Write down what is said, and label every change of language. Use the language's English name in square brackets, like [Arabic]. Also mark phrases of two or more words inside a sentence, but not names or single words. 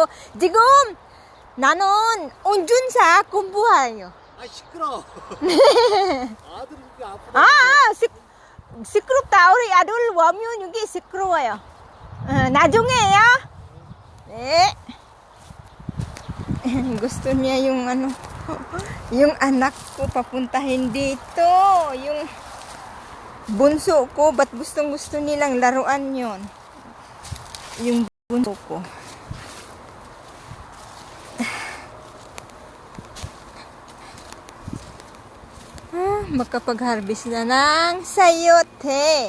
[Korean] 지금 나는 운전사 공부해요. 시끄러. 아들이 이렇게 아프다. 시끄럽다. 우리 아들 오면 여기 시끄러워요. 나중에요. 네. [Filipino] Gusto niya yung Yung anak ko papuntahin dito. Yung bunso ko, ba't gustong gusto nilang laruan yon? Yung bunso ko. Makapag-harvest na ng sayote.